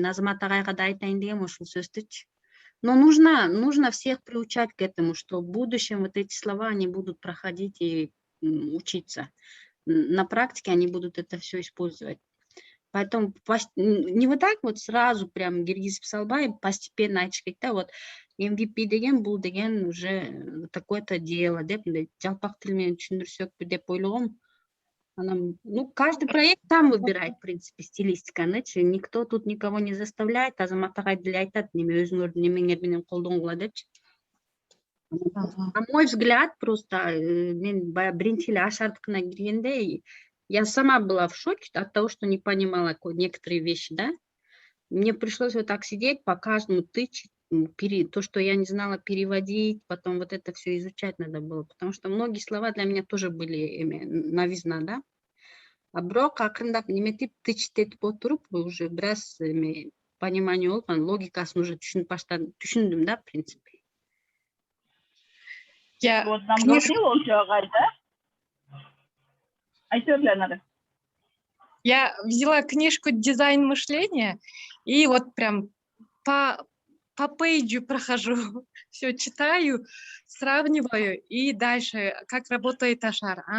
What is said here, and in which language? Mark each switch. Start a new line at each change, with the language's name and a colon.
Kyrgyz: Мен Азамат агайга да айтайын дегем ушул сөздүчү.
Russian: Но нужно всех приучать к этому, что в будущем вот эти слова, они будут проходить и учиться. На практике они будут это все использовать. Поэтому не вот так вот сразу прям
Kyrgyz: киргизип салбай, постепенно айтыш керек да, вот MVP деген бул деген
Russian: уже такое-то дело
Kyrgyz: деп жалпак тил менен түшүндүрсөкпү деп ойлогом.
Russian: Ну, каждый проект сам выбирает, в принципе, стилистиканы. Никто тут никого не заставляет.
Kyrgyz: Азамат агай деле айтат, неме өзүңөрдүн эмеңер менен колдонгула депчи.
Russian: На мой взгляд, просто
Kyrgyz: мен биринчи эле Ашардыкына киргенде,
Russian: я сама была в шоке от того, что не понимала некоторые вещи, да. Мне пришлось вот так сидеть, по каждому тычать, то, что я не знала, переводить, потом вот это все изучать надо было, потому что многие слова для меня тоже были новизна, да.
Kyrgyz: А бирок акырындап неметип тычтетип отуруп уже бир аз понимание болуп, анан логикасын уже түшүндүм, да,
Russian: в принципе. Вот нам говорил он агай, да? Айтёрлер. Я взяла книжку «Дизайн мышления» и вот прям по пейджу прохожу, все читаю, сравниваю и дальше, как работает Ашар.